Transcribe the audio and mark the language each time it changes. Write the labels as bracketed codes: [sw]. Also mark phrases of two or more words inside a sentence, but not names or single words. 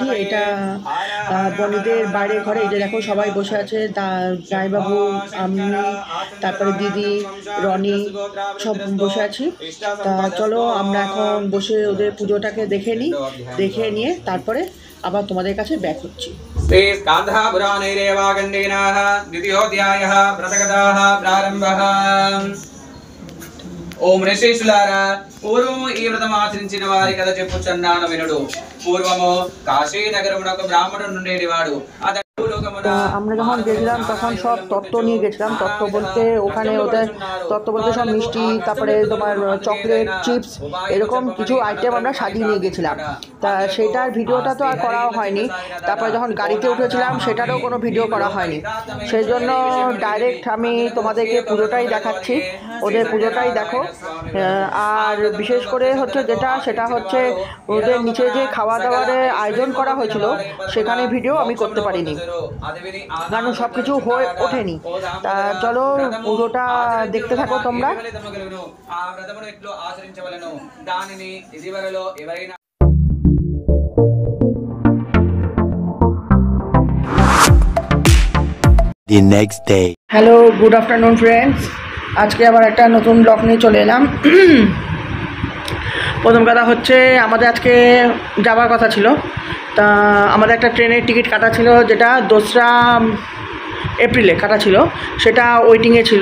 [bn] এটা বনিদের বাইরের ঘরে, এই যে দেখো সবাই বসে আছে, জামাইবাবু আমি তারপরে দিদি রনি সব বসে আছি। তা চলো আমরা এখন বসে ওদের পুজোটাকে দেখে নিয়ে তারপরে আবার তোমাদের কাছে ব্যাক হচ্ছি। [te] ఓం ఋషేశులారా పూర్వము ఈ వ్రతం ఆచరించిన వారి కథ చెప్పుచున్నాను వినుడు। పూర్వము కాశీ నగరమునకు బ్రాహ్మణుడు ఉండేవాడు। [bn] আমরা যখন গেছিলাম তখন সব তত্ত্ব নিয়ে গেছিলাম। তত্ত্ব বলতে ওখানে ওদের তত্ত্ব বলতে সব মিষ্টি তারপরে তোমার [en] chocolate chips [bn] এরকম কিছু আইটেম আমরা সাজিয়ে নিয়ে গেছিলাম। তা সেটার ভিডিওটা তো আর করা হয়নি। তারপরে যখন গাড়িতে উঠেছিলাম সেটারও কোনো ভিডিও করা হয়নি, সেই জন্য ডাইরেক্ট আমি তোমাদেরকে পুজোটাই দেখাচ্ছি, ওদের পুজোটাই দেখো। আর বিশেষ করে হচ্ছে সেটা হচ্ছে ওদের নিচে যে খাওয়া দাওয়ারের আয়োজন করা হয়েছিল সেখানে ভিডিও আমি করতে পারিনি কারণ সব কিছু হয়ে ওঠেনি। তা চলো পুরোটা দেখতে থাকো তোমরা। [en] The next day. Hello, good afternoon friends. [bn] আজকে আবার একটা নতুন ব্লগ নিয়ে চলে এলাম। প্রথম কথা হচ্ছে আমাদের আজকে যাওয়ার কথা ছিল, তা আমাদের একটা ট্রেনের টিকিট কাটা ছিল যেটা 2রা এপ্রিলে কাটা ছিল, সেটা ওয়েটিংয়ে ছিল।